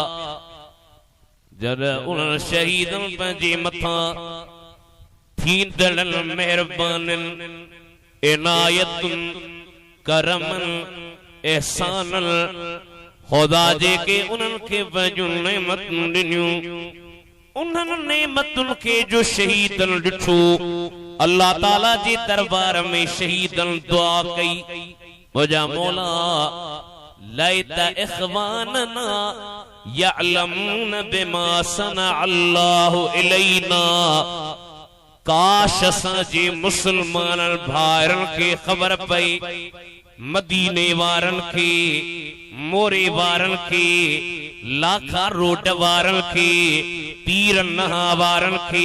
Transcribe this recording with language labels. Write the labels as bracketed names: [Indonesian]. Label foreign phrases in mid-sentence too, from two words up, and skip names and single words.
[Sindhi] जॾहिं उन्हनि शहीदनि पंहिंजे मथां थींदड़नि मेहरबाननि इनायतुनि करमनि एहसाननि ख़ुदा जेके उन्हनि खे पंहिंजूं नेमतूं ॾिनियूं उन्हनि नेमतुनि खे जो शहीदन ॾिठो अल्लाह ताला जे दरबार में शहीदन दुआ कई मुझा मौला [Arabic] ليت إخواننا يعلمون بما صنع الله إلينا [Sindhi] काश असांजे मुसलमाननि भाइरनि खे ख़बर पई मदीने वारनि खे मोरे वारनि खे लाखा रोड वारनि खे पीर नहा वारनि खे